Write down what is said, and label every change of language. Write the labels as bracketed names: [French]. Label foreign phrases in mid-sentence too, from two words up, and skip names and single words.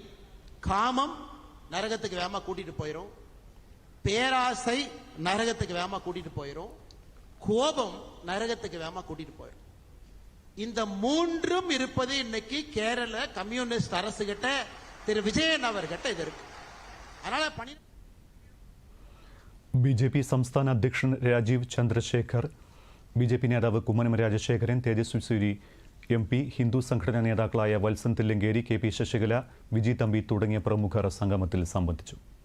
[Tamil] காமம் நரகத்துக்கு வேகமா கூட்டிட்டு போயிரும். பேராசை நரகத்துக்கு வேகமா கூட்டிட்டு போயிரும். கோபம் நரகத்துக்கு வேகமா கூட்டிட்டு போயிரும். இந்த 3ம் இருப்பது இன்னைக்கு கேரள கம்யூனிஸ்ட் அரசு கிட்ட, திரு விஜயன் அவர்கிட்ட இது இருக்கு. அதனால [Malayalam] ബി.ജെ.പി. സംസ്ഥാന അധ്യക്ഷൻ രാജീവ് ചന്ദ്രശേഖർ, ബി.ജെ.പി. നേതാവ് കുമ്മനം രാജശേഖരൻ, തേജസ്വി സൂരി എം.പി., ഹിന്ദു സംഘടനാ നേതാക്കളായ വത്സൻ തില്ലങ്കേരി, കെ.പി. ശശികല, വിജി തമ്പി തുടങ്ങിയ പ്രമുഖർ സംഗമത്തിൽ സംബന്ധിച്ചു.